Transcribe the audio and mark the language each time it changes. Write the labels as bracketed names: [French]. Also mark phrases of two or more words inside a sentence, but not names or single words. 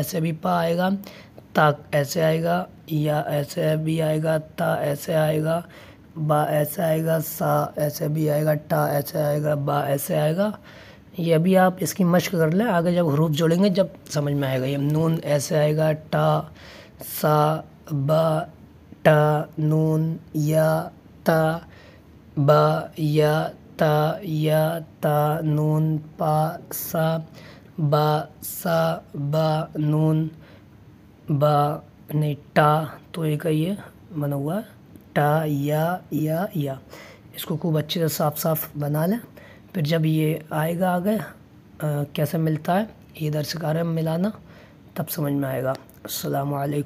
[Urdu] ایسے بھی پا آئے گا، تا ایسے آئے گا، یا ایسے بھی آئے گا، تا ایسے آئے گا، با ایسے آئے گا، سا ایسے بھی آئے گا، ٹا ایسے آئے گا، با ایسے آئے گا۔ یہ ابھی آپ اس کی مشق کر لیں، آگے جب حروف جوڑیں گے جب سمجھ میں آئے گا۔ یہ نون ایسے آئے گا، ٹا، سا، با، ٹا، نون، یا، تا، با، یا، تا، یا، تا، نون، پا، سا، با، سا، با، نون، با، نہیں ٹا، تو ایک یہ بنا ہوا ہے ٹا، یا۔ اس کو خوب اچھے سے صاف بنا لیں، پھر جب یہ آئے گا آگے کیسے ملتا ہے، یہ ادھر سکھا رہے ہیں ملانا، تب سمجھ میں آئے گا۔